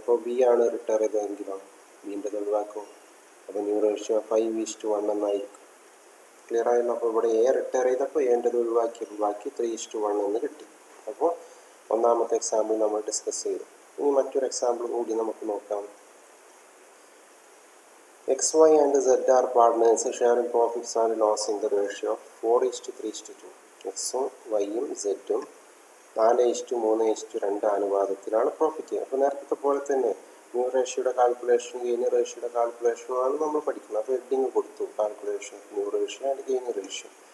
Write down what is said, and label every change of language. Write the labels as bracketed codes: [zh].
[ml] അപ്പോൾ ബി ആണ് റിട്ടയർ ചെയ്തതെങ്കിലോ ബീൻ്റെ ഒഴിവാക്കും. അപ്പോൾ ന്യൂ റേഷ്യോ 5:1 എന്നായിരിക്കും. ക്ലിയർ ആയല്ലോ? അപ്പോൾ ഇവിടെ എ റിട്ടയർ ചെയ്തപ്പോൾ എൻ്റെത് ഒഴിവാക്കിയപ്പോൾ ബാക്കി 3:1 എന്ന് കിട്ടി. അപ്പോൾ ഒന്നാമത്തെ എക്സാമ്പിൾ നമ്മൾ ഡിസ്കസ് ചെയ്തു. ഇനി മറ്റൊരു എക്സാമ്പിൾ കൂടി നമുക്ക് നോക്കാം. [en] XY and Z are partners sharing profits and loss in the ratio 4:3:2. [ml] എക്സും വൈയും സെറ്റും 4:3:2 അനുപാതത്തിലാണ് പ്രോഫിറ്റ്. അപ്പോൾ നേരത്തെ പോലെ തന്നെ ന്യൂ റേഷ്യോയുടെ കാൽക്കുലേഷൻ ഗെയിൻ റേഷ്യോയുടെ കാൽക്കുലേഷനുമാണ് നമ്മൾ പഠിക്കുന്നത്. അപ്പോൾ ഹെഡിങ് കൊടുത്തു [en] Calculation new ratio and gain ratio.